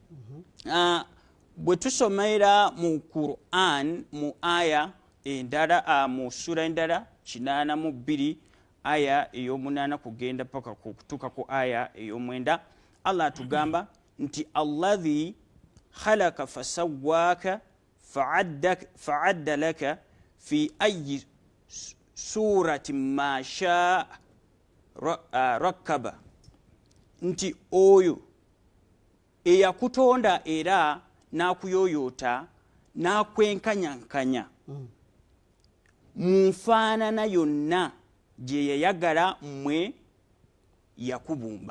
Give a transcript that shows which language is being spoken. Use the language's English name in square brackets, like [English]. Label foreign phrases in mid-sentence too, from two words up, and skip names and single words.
[Ganda] Bwe tusomera mu Quran mu aya endala mu sura endala 82 aya ey'omunaana kugenda paka kutuuka ku aya ey'omwenda, Allah atugamba nti [Arabic] الذي خلقك فسواك فعدلك في أي صورة ما شاء ركبك, [Ganda] nti oyo eyakutonda era n'akuyooyoota n'akwenkanyankanya mu nfaanana yonna gye yayagala mmwe yakubumba.